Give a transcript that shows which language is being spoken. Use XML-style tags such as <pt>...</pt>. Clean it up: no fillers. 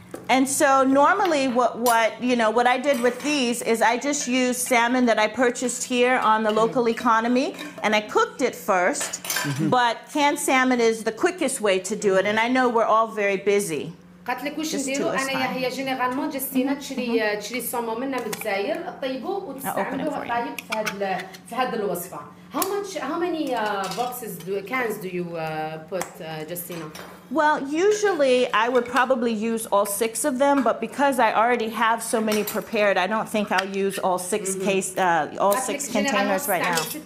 <en>And so normally what I did with these is I just used salmon that I purchased here on the local economy and I cooked it first. But canned salmon is the quickest way to do it, and I know we're all very busy.</en> <ar>قالت لك واش نديروا انا هي جينيرالمون جستينا تشري الصومون منا من الجزائر تطيبوه وتستعملوه طايب في هذه الوصفه.</ar> <en>How many cans do you put, Justina? Well, usually I would probably use all 6 of them, but because I already have so many prepared, I don't think I'll use all 6 containers right now.</en>